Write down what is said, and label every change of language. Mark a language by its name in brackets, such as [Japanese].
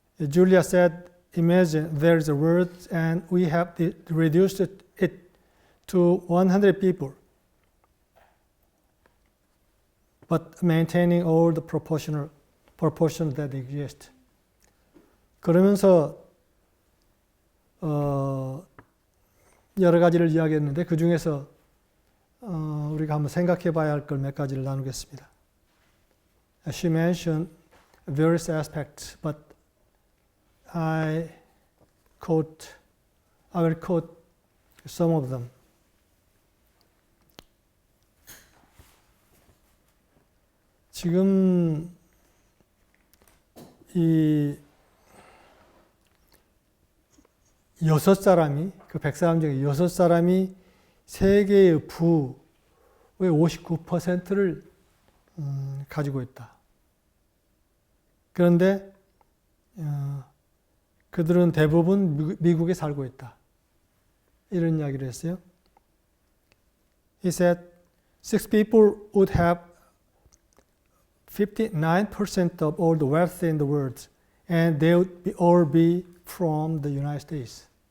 [English] Julia said, imagine there is a world and we have reduced it to 100 people, but maintaining all the proportions that exist. [Korean] 그러면서 여러 가지를 이야기했는데 그 중에서 우리가 한번 생각해 봐야 할 걸 몇 가지를 나누겠습니다. [English] She mentioned various aspects, but I will quote some of them. [Korean] 지금 이 6사람이, 그 100사람 중에 6사람이 세계의 부의 59%를 가지고 있다. 그런데 그들은 대부분 미국에 살고 있다. 이런 이야기를 했어요. [English] He said, 6 people would have 59% of all the wealth in the world, and they would all be from the United States.